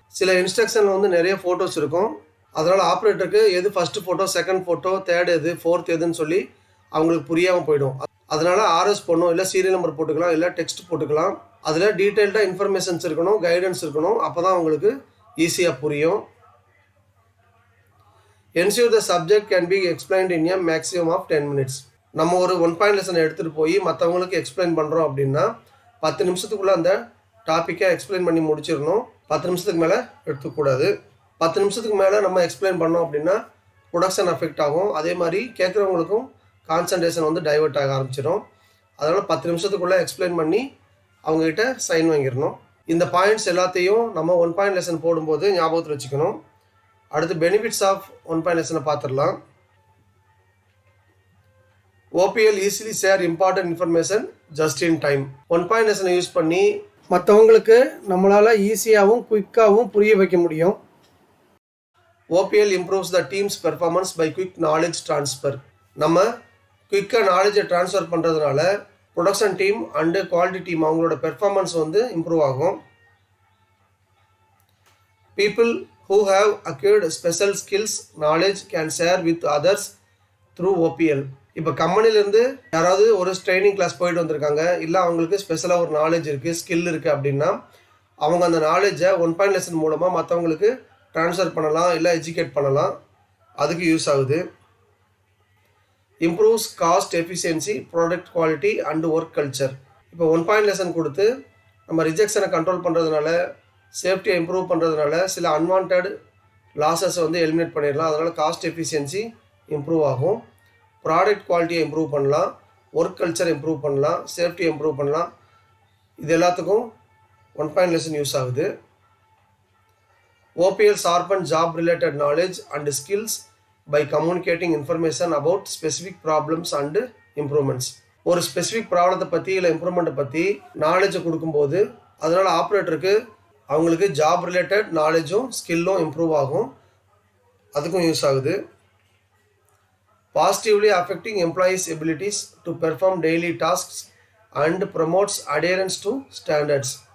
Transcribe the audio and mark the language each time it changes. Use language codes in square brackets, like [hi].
[ta] சில இன்ஸ்ட்ரக்ஷனில் வந்து நிறைய ஃபோட்டோஸ் இருக்கும். அதனால் ஆப்ரேட்டருக்கு எது first photo, second photo, third எது, ஃபோர்த் எதுன்னு சொல்லி அவங்களுக்கு புரியாமல் போயிடும். அதனால் ஆர்எஸ் போடணும், இல்லை சீரியல் நம்பர் போட்டுக்கலாம், இல்லை டெக்ஸ்ட் போட்டுக்கலாம். அதில் டீட்டெயில்டாக இன்ஃபர்மேஷன்ஸ் இருக்கணும், கைடன்ஸ் இருக்கணும். அப்போ தான் அவங்களுக்கு ஈஸியாக புரியும். [en] Ensure the subject can be explained in a maximum of 10 minutes. [ta] நம்ம ஒரு 1 பாயிண்ட் லெசனை எடுத்துகிட்டு போய் மற்றவங்களுக்கு எக்ஸ்பிளைன் பண்ணுறோம் அப்படின்னா 10 நிமிஷத்துக்குள்ளே அந்த டாப்பிக்கை எக்ஸ்பிளைன் பண்ணி முடிச்சிடணும். 10 நிமிஷத்துக்கு மேலே எடுத்துக்கூடாது. 10 நிமிஷத்துக்கு மேலே நம்ம எக்ஸ்பிளைன் பண்ணோம் அப்படின்னா ப்ரொடக்ஷன் அஃபெக்ட் ஆகும். அதே மாதிரி கேட்குறவங்களுக்கும் கான்சன்ட்ரேஷன் வந்து டைவெர்ட் ஆக ஆரம்பிச்சிடும். அதனால் 10 நிமிஷத்துக்குள்ளே எக்ஸ்பிளைன் பண்ணி அவங்ககிட்ட சைன் வாங்கிடணும். இந்த பாயிண்ட்ஸ் எல்லாத்தையும் நம்ம 1 பாயிண்ட் லெசன் போடும்போது ஞாபகத்தில் வச்சுக்கணும். அடுத்து பெனிஃபிட்ஸ் ஆஃப் 1 பாயிண்ட் லெசனை பார்த்துடலாம். [en] OPL easily share important information just in time. [ta] One point லெசனை யூஸ் பண்ணி மற்றவங்களுக்கு நம்மளால் ஈஸியாகவும் குயிக்காகவும் புரிய வைக்க முடியும். [en] OPL improves the team's performance by quick knowledge transfer. [ta] நம்ம குயிக்காக நாலேஜை ட்ரான்ஸ்ஃபர் பண்ணுறதுனால production team and quality team அவங்களோட பெர்ஃபார்மன்ஸ் வந்து இம்ப்ரூவ் ஆகும். [en] People who have acquired special skills knowledge can share with others through OPL. [ta] இப்போ கம்பெனிலேருந்து யாராவது ஒரு ட்ரைனிங் கிளாஸ் போயிட்டு வந்திருக்காங்க, இல்லை அவங்களுக்கு ஸ்பெஷலாக ஒரு நாலேஜ் இருக்குது, ஸ்கில் இருக்குது அப்படின்னா அவங்க அந்த நாலேஜை ஒன் பாயிண்ட் லெசன் மூலமாக மற்றவங்களுக்கு ட்ரான்ஸ்ஃபர் பண்ணலாம், இல்லை எஜுகேட் பண்ணலாம். அதுக்கு யூஸ் ஆகுது. [en] Improves cost efficiency, product quality and work culture. [ta] இப்போ ஒன் பாயிண்ட் லெசன் கொடுத்து நம்ம ரிஜெக்ஷனை கண்ட்ரோல் பண்ணுறதுனால, சேஃப்டியை இம்ப்ரூவ் பண்ணுறதுனால சில அன்வான்ட் லாஸஸை வந்து எலிமினேட் பண்ணிடலாம். அதனால் காஸ்ட் எஃபிஷியன்சி இம்ப்ரூவ் ஆகும். ப்ராடக்ட் குவாலிட்டியை இம்ப்ரூவ் பண்ணலாம், ஒர்க் கல்ச்சர் இம்ப்ரூவ் பண்ணலாம், சேஃப்டியை இம்ப்ரூவ் பண்ணலாம். இது எல்லாத்துக்கும் ஒன் பாயிண்ட் லெசன் யூஸ் ஆகுது. [en] OPL sharpen job related knowledge and skills by communicating information about specific problems and improvements. [ta] ஒரு ஸ்பெசிஃபிக் ப்ராப்ளத்தை பற்றி இல்லை இம்ப்ரூவ்மெண்ட்டை பற்றி நாலேஜை கொடுக்கும்போது அதனால் ஆப்ரேட்டருக்கு அவங்களுக்கு ஜாப் ரிலேட்டட் நாலேஜும் ஸ்கில்லும் இம்ப்ரூவ் ஆகும். அதுக்கும் யூஸ் ஆகுது. [en] Positively affecting employees abilities to perform daily tasks and promotes adherence to standards.